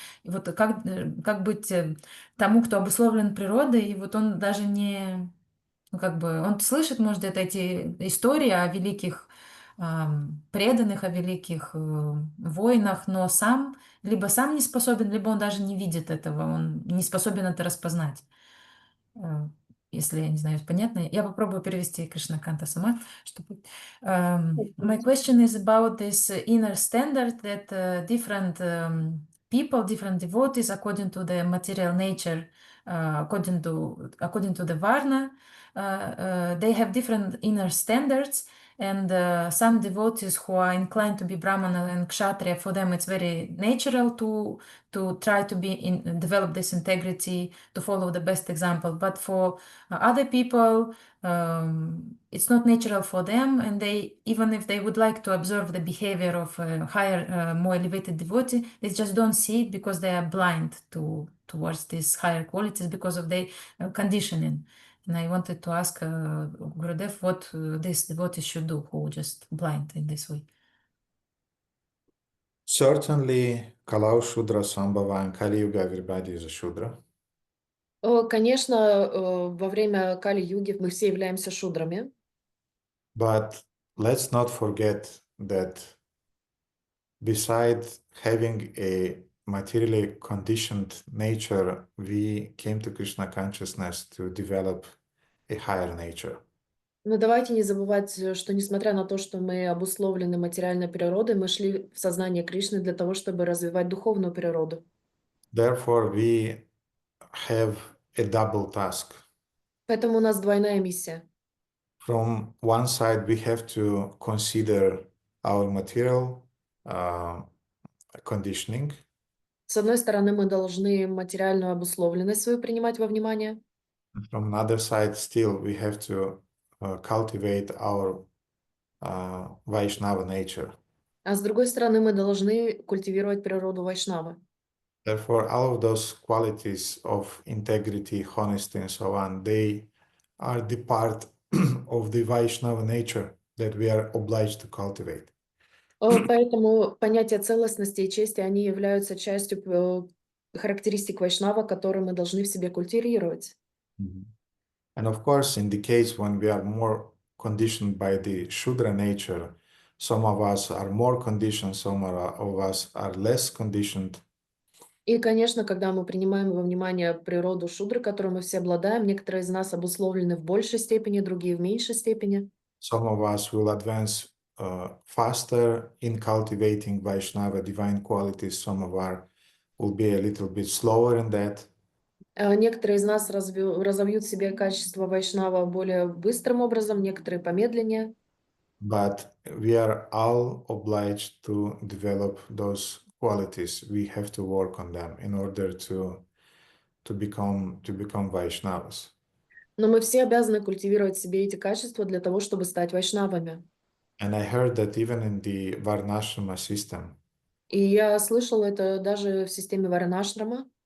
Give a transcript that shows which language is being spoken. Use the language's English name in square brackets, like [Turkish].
[Russian] И вот как быть тому, кто обусловлен природой, и вот он даже не, ну как бы, он слышит, может, эти истории о великих преданных, о великих воинах, но либо сам не способен, либо он даже не видит этого, он не способен это распознать. Если я не знаю, понятно. Я попробую перевести Кришнаканта сама, чтобы... [English] My question is about this inner standard that different people, different devotees, according to the material nature, according to the Varna, they have different inner standards. And some devotees who are inclined to be Brahmana and Kshatriya, for them it's very natural to try to develop this integrity, to follow the best example. But for other people, it's not natural for them, and even if they would like to observe the behavior of a higher, more elevated devotee, they just don't see it because they are blind towards these higher qualities because of their conditioning. And I wanted to ask Gurudev what these devotees should do who are just blind in this way. Certainly, [Sanskrit] Kalau Shudra Sambhava [English] and Kali Yuga, everybody is a Shudra. [Russian] Конечно, во время Кали-юги мы все являемся шудрами. [English] But let's not forget that besides having a materially conditioned nature, we came to Krishna consciousness to develop a higher nature. [Russian] Но давайте не забывать, что несмотря на то, что мы обусловлены материальной природой, мы шли в сознание Кришны для того, чтобы развивать духовную природу. [English] Therefore, we have a double task. [Russian] Поэтому у нас двойная миссия. [English] From one side, we have to consider our material conditioning. [Russian] С одной стороны, мы должны материальную обусловленность свою принимать во внимание. [English] From another side, still, we have to cultivate our Vaishnava nature. [Russian] А с другой стороны, мы должны культивировать природу Вайшнавы. [English] Therefore, all of those qualities of integrity, honesty, and so on, they are the part of the Vaishnava nature that we are obliged to cultivate. [Russian] Поэтому понятие целостности и чести, они являются частью характеристик вайшнава, которые мы должны в себе культивировать. [English] And of course, in the case when we are more conditioned by the Shudra nature, some of us are more conditioned, some of us are less conditioned. [Russian] И, конечно, когда мы принимаем во внимание природу шудры, которой мы все обладаем, некоторые из нас обусловлены в большей степени, другие в меньшей степени. [English] Some of us will advance faster in cultivating Vaishnava divine qualities. Some of us will be a little bit slower in that. [Russian] Некоторые из нас разовьют в себе качество вайшнава более быстрым образом, некоторые помедленнее. [English] But we are all obliged to develop those qualities. We have to work on them in order to become Vaishnavas. [Russian] Но мы все обязаны культивировать в себе эти качества для того, чтобы стать вайшнавами. [English] And I heard that even in the Varnashrama system, [Russian] И я слышала это даже в системе варнашрама.